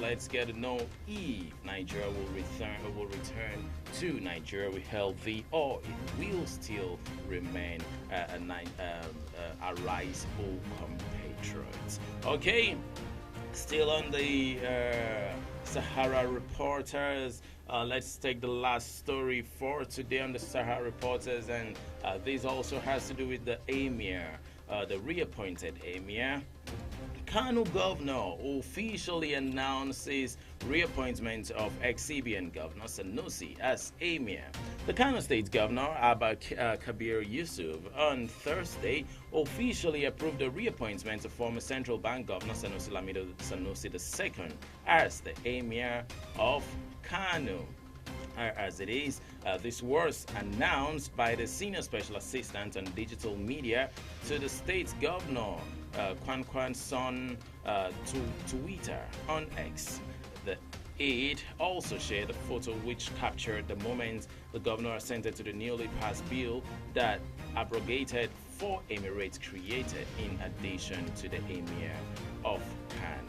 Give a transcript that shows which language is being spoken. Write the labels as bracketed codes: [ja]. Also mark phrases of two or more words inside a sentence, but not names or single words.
[en] Let's get to know if Nigeria will return to Nigeria We Hail Thee, or it will still remain a rise, O compatriots. Okay, still on the Sahara reporters. Let's take the last story for today on the Sahara reporters, and this also has to do with the emir, the reappointed emir. Kano governor officially announces reappointment of ex-CBN governor Sanusi as emir. The Kano State governor Abba Kabir Yusuf on Thursday officially approved the reappointment of former central bank governor Sanusi Lamido Sanusi II as the emir of Kano. As it is, this was announced by the senior special assistant on digital media to the state governor, Kwan Son, to Twitter on X. The aide also shared a photo which captured the moment the governor assented to the newly passed bill that abrogated 4 emirates created in addition to the emir of Kano.